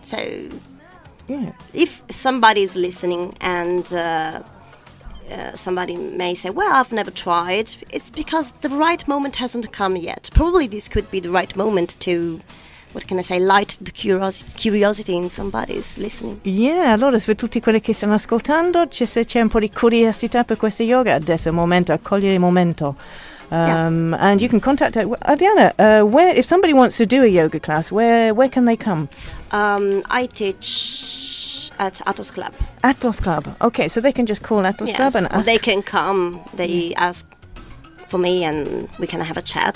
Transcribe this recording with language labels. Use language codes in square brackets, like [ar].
[en] So if somebody's listening and somebody may say, well, I've never tried, it's because the right moment hasn't come yet. Probably this could be the right moment to what can I say, light the curiosity in somebody's listening. [it] Yeah, allora per tutti quelli che stanno ascoltando, se c'è un po' di curiosità per questo yoga, adesso è il momento, accogliere il momento. [en] And you can contact Adriana, where, if somebody wants to do a yoga class, where can they come? I teach at Atos Club. Atlas Club. Okay, so they can just call Atlas Club and ask. They can come. They ask for me, and we can have a chat.